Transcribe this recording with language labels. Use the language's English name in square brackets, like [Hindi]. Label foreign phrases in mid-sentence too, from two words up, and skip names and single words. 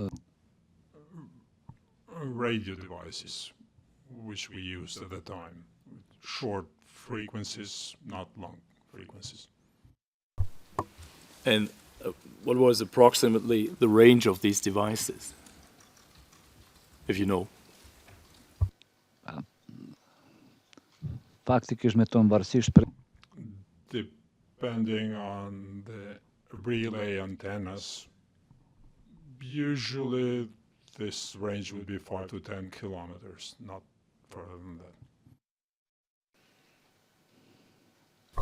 [English] Radio devices, which we used at the time. Short frequencies, not long frequencies. And what was approximately the range of these devices, if you know? [Albanian] Faktikisht me tonë varësisht për [English] Depending on the relay antennas, usually this range would be 5 to 10 kilometers, not further than that.